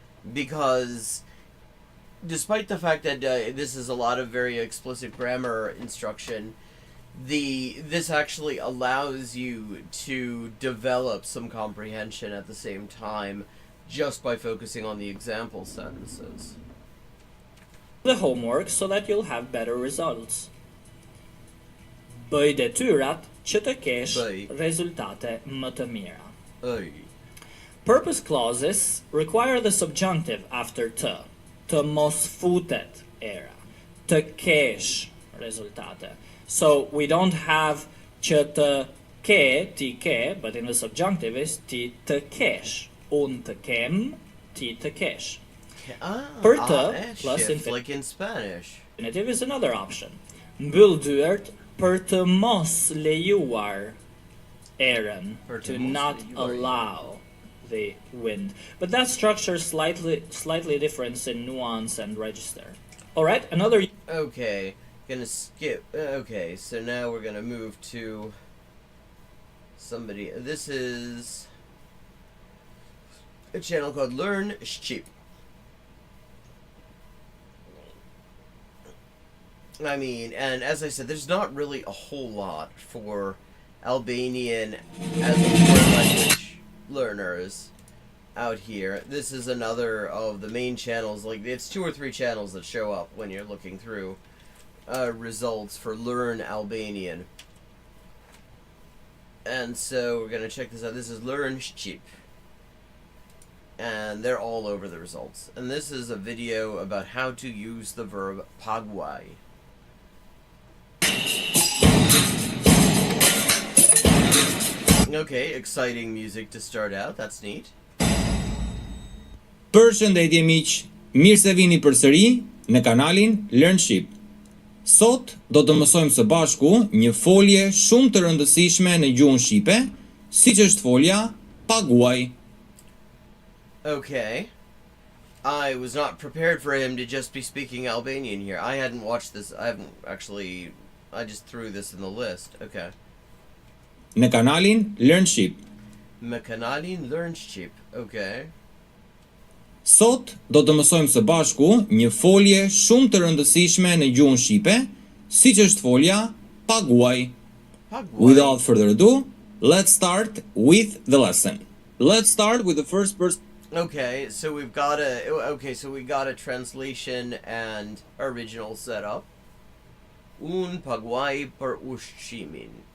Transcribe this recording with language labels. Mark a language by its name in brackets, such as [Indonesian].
[English] Because despite the fact that this is a lot of very explicit grammar instruction, this actually allows you to develop some comprehension at the same time just by focusing on the example sentences. The homework so that you'll have better results. [Albanian] Bëj detyrat që të kesh rezultate më të mira. [English] Purpose clauses require the subjunctive after [Albanian] të mos futet era, të kesh rezultate. [English] So we don't have [Albanian] që të ke, ti ke, [English] but in the subjunctive is [Albanian] ti të kesh. Unë të kem, ti të kesh. Për të plus [English] infinitive, like in Spanish. Infinitive is another option. [Albanian] Mbyll dyert për të mos lejuar erën, [English] to not allow the wind. But that structure is slightly different in nuance and register. Alright, another... Okay, gonna skip. Okay, so now we're gonna move to somebody. This is a channel called Learn Shqip. I mean, and as I said, there's not really a whole lot for Albanian as a foreign language learners out here. This is another of the main channels. Like, it's 2 or 3 channels that show up when you're looking through results for Learn Albanian. And so we're gonna check this out. This is Learn Shqip, and they're all over the results. And this is a video about how to use the verb paguaj. Okay, exciting music to start out. That's neat. [Albanian] Përshëndetje miq, mirë se vini përsëri në kanalin Learn Shqip. Sot do të mësojmë së bashku një folje shumë të rëndësishme në gjuhën shqipe, siç është folja paguaj. [English] Okay. I was not prepared for him to just be speaking Albanian here. I hadn't watched this. I just threw this in the list. Okay. [Albanian] Në kanalin Learn Shqip. Në kanalin Learn Shqip. Okay. Sot do të mësojmë së bashku një folje shumë të rëndësishme në gjuhën shqipe, siç është folja paguaj. [English] Without further ado, let's start with the lesson. Let's start with the first person. Okay, so we got a translation and original setup. [Albanian] Un paguaj për ushqimin.